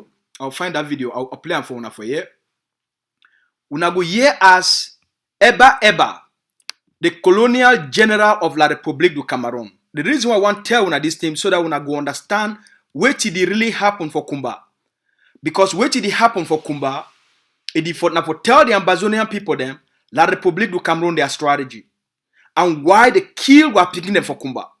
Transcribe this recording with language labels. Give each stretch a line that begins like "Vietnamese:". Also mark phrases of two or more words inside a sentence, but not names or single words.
Cameroon Pidgin: I'll find that video. I'll play on phone for you. Una go hear as Eba, the colonial general of La République du Cameroun. The reason why I want to tell una this thing so that una go understand what did really happen for Kumba. Because what did happen for Kumba, it did for tell the Amazonian people them La République du Cameroun their strategy and why they kill were picking them for Kumba.